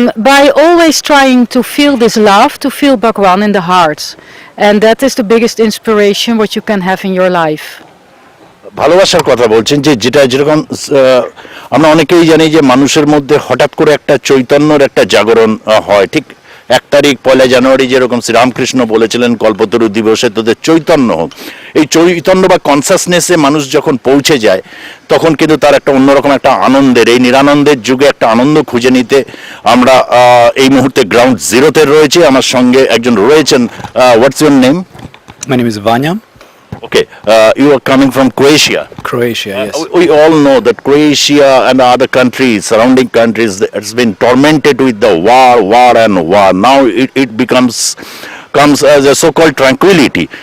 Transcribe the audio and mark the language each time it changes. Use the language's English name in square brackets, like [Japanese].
[English] By always trying to feel this love, to feel Bhagavan in the heart, and that is the biggest inspiration what you can have in your life. [Bangla] ভালোবাসার কথা বলছেন, যে যেটা যেরকম আমরা অনেকেই জানি যে মানুষের মধ্যে হঠাৎ করে একটা চৈতন্যর একটা জাগরণ হয়। ঠিক 1 তারিখ 1 জানুয়ারি যেরকম শ্রীরামকৃষ্ণ বলেছিলেন কল্পতরু দিবসে তোদের চৈতন্য হোক, এই চৈতন্য বা কনসাসনেসে মানুষ যখন পৌঁছে যায় তখন কিন্তু তার একটা অন্যরকম একটা আনন্দের, এই নিরানন্দের যুগে একটা আনন্দ খুঁজে নিতে আমরা এই মুহূর্তে গ্রাউন্ড জিরোতে রয়েছে। আমার সঙ্গে একজন রয়েছেন। [English] What's your name? My name is Vanya, Okay, you are coming from Croatia. Croatia, yes. We all know that Croatia and other countries, surrounding countries, it's been tormented with the war and war. Now it comes as a so-called tranquility.